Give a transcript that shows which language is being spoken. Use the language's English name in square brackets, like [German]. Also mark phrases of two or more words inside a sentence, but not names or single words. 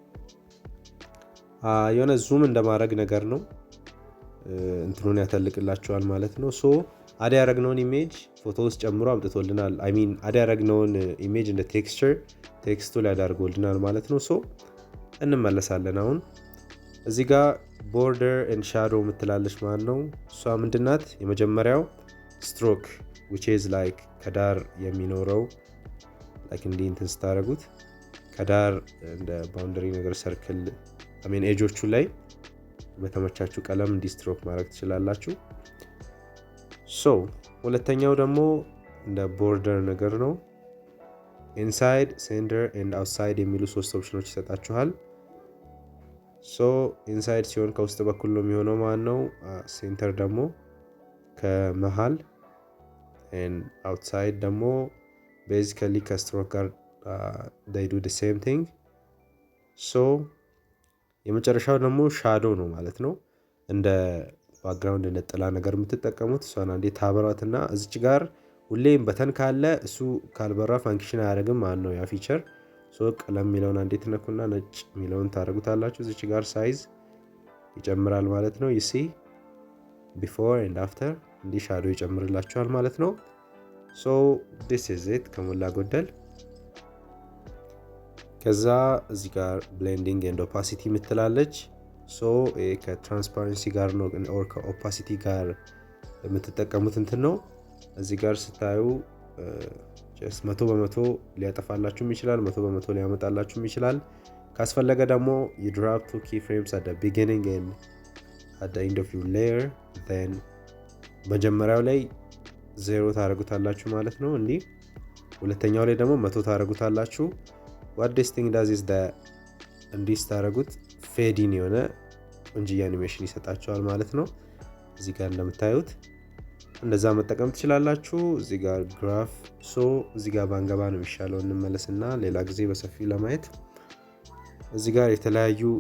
[Amharic] የሆነ ዙም እንደማድረግ ነገር ነው። እንትኑን ያተልቅላችኋል ማለት ነው። አድ ያደረግነውን ኢሜጅ ፎቶ ውስጥ ጨምሮ አምጥቶልናል። አድ ያደረግነውን ኢሜጅ እንደ ቴክስቱ ላይ ያዳርጎልናል ማለት ነው። እንመለሳለን። አሁን እዚህ ጋር [English] border and shadow [Amharic] የምትላለች ማለት ነው። እሷ ምንድናት? የመጀመሪያው ስትሮክ [English] which is like [Amharic] ከዳር የሚኖረው like እንዲህ እንትን ስታደርጉት ከዳር እንደ ባውንደሪ ነገር ሰርክል ኤጆቹ ላይ በተመቻችሁ ቀለም እንዲህ ስትሮክ ማድረግ ትችላላችሁ። ሁለተኛው ደግሞ እንደ ቦርደር ነገር ነው። [English] inside, center and outside [Amharic] የሚሉ ሶስት ኦፕሽኖች ይሰጣችኋል። ኢንሳይድ ሲሆን ከውስጥ በኩል ነው የሚሆነው ማለት ነው። ሴንተር ደግሞ ከመሃል፣ አውትሳይድ ደግሞ ቤዚካሊ ከስትሮክ ጋር [English] they do the same thing። [Amharic] የመጨረሻው ደግሞ ሻዶ ነው ማለት ነው። እንደ ባክግራውንድ እንደ ጥላ ነገር የምትጠቀሙት እሷን አንዴ ታበሯትና እዚች ጋር ሁሌም በተን ካለ እሱ ካልበራ ፋንክሽን አያደርግም ማለት ነው ያ ፊቸር። ቀለም የሚለውን አንዴ ትነኩና ነጭ የሚለውን ታደርጉታላችሁ። እዚች ጋር ሳይዝ ይጨምራል ማለት ነው። ይሲ [English] before and after [Amharic] እንዲህ ሻዶ ይጨምርላችኋል ማለት ነው። [English] this is it [Amharic] ከሞላ ጎደል። ከዛ እዚህ ጋር [English] blending and opacity [Amharic] የምትላለች። ሶ ከትራንስፓረንሲ ጋር ነው ኦር ከኦፓሲቲ ጋር የምትጠቀሙት እንትን ነው። እዚህ ጋር ስታዩ 100% ሊያጠፋላችሁም ይችላል፣ 100% ሊያመጣላችሁም ይችላል። ካስፈለገ ደግሞ [English] you drop 2 keyframes at the beginning and at the end of your layer, then [Amharic] መጀመሪያው ላይ 0 ታደርጉታላችሁ ማለት ነው። እንዲህ ሁለተኛው ላይ ደግሞ 100 ታደርጉታላችሁ። [English] what this thing does is that [Amharic] እንዲህ ስታደርጉት ፌዲን የሆነ ቆንጆ አኒሜሽን ይሰጣችኋል ማለት ነው። እዚህ ጋር እንደምታዩት እንደዛ መጠቀም ትችላላችሁ። እዚህ ጋር ግራፍ እዚህ ጋር ባንገባ ነው የሚሻለው። እንመለስና ሌላ ጊዜ በሰፊው ለማየት እዚህ ጋር የተለያዩ